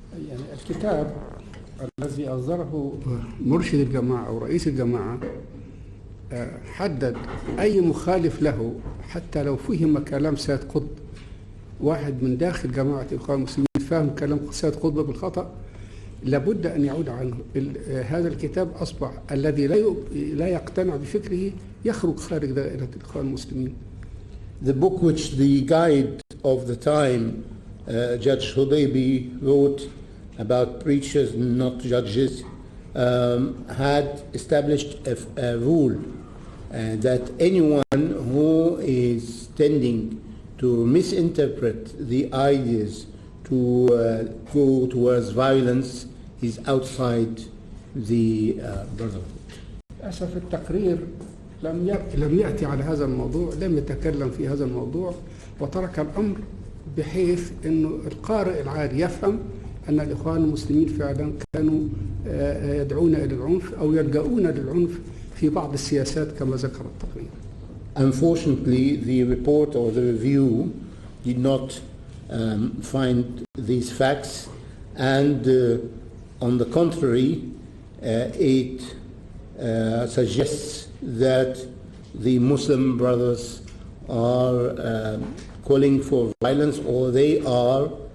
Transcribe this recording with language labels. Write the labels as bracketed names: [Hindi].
[Arabic] يعني الكتاب الذي أصدره مرشد الجماعة أو رئيس الجماعة حدد أي مخالف له حتى لو فهم كلام سيد قطب، واحد من داخل جماعة الاخوان المسلمين فاهم كلام سيد قطب بالخطأ، لابد أن يعود عنه. هذا الكتاب أصبح الذي لا يقتنع بفكره يخرج خارج دائرة الاخوان المسلمين. [English] The book which the guide of the time, Judge Hudaybi, wrote about preachers, not judges, had established a rule that anyone who is tending to misinterpret the ideas, to go towards violence, is outside the brotherhood. [Arabic] للأسف التقرير لم يأتي على هذا الموضوع، لم يتكلم في هذا الموضوع، وترك الأمر بحيث أنه القارئ العادي يفهم أن الإخوان المسلمين فعلا كانوا يدعون إلى العنف أو يلجؤون للعنف في بعض السياسات كما ذكر التقرير. [English] Unfortunately, the report or the review did not find these facts, and on the contrary, it suggests that the Muslim brothers are calling for violence, or they are